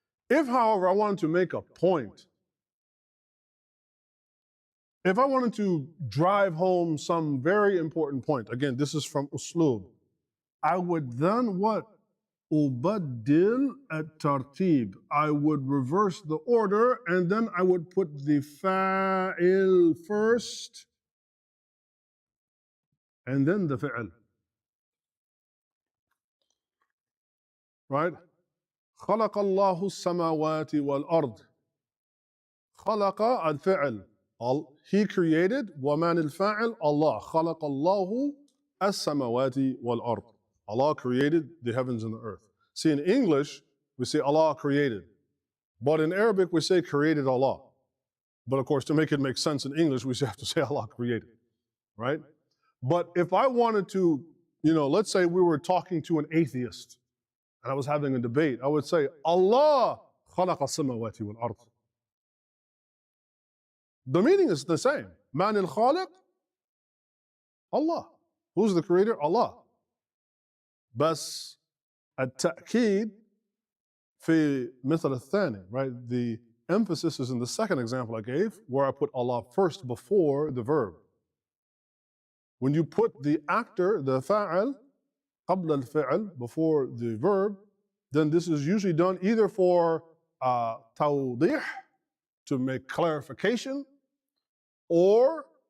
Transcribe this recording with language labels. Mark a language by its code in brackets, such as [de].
[en] If, however, I wanted to make a point, if I wanted to drive home some very important point, again, this is from usloob, I would then what? Ubaddil at-tartib. I would reverse the order and then I would put the fa'il first and then the fi'il. Right? [ar] خلق الله السماوات والأرض. خلق الفعل. [en] He created. [ar] ومن الفاعل Allah. خلق الله السماوات والأرض. [en] Allah created the heavens and the earth. See, in English, we say Allah created. But in Arabic, we say created Allah. But of course, to make it make sense in English, we have to say Allah created. Right? But if I wanted to, let's say we were talking to an atheist, and I was having a debate, I would say, Allah [ar] خلق السماوات والأرض. [en] The meaning is the same. Man al-Khaliq? Allah. Who's the creator? Allah. [ar] بس التأكيد في مثل الثاني, [en] right? The emphasis is in the second example I gave, where I put Allah first before the verb. When you put the actor, the fa'al, [ar] قبل الفعل, [en] before the verb, then this is usually done either for توضيح, to make clarification, or